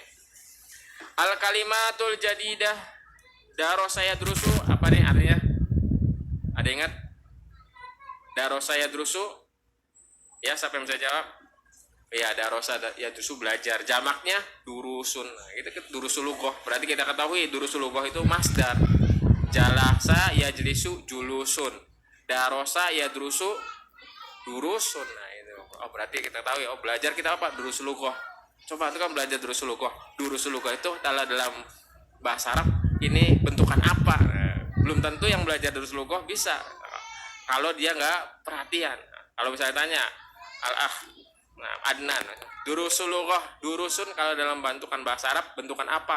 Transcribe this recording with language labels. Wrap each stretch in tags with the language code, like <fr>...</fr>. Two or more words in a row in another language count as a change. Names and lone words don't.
<ar>الكلمة الجديدة درس يدرس, apa nih artinya?</ar> <id>Ada ingat?</id> <ar>درس يدرس?</ar> <id>Ya, siapa yang bisa jawab? Ya,</id> <ar>درس يدرس,</ar> <id>belajar. Jamaknya durusun. Nah, itu durusulugoh. Berarti kita ketahui durusulugoh itu masdar.</id> <ar>جلس يجلس جلوساً. درس يدرس دروساً.</ar> <id>Nah, itu. Oh, berarti kita tahu ya. Oh, belajar kita apa? Durusulugoh. Coba itu kan belajar durusulugoh. Durusulugoh itu dalam bahasa Arab ini bentukan apa? Belum tentu yang belajar durusulugoh bisa, kalau dia nggak perhatian. Kalau misalnya tanya Adnan, durusulugoh, durusun kalau dalam bentukan bahasa Arab bentukan apa?</id>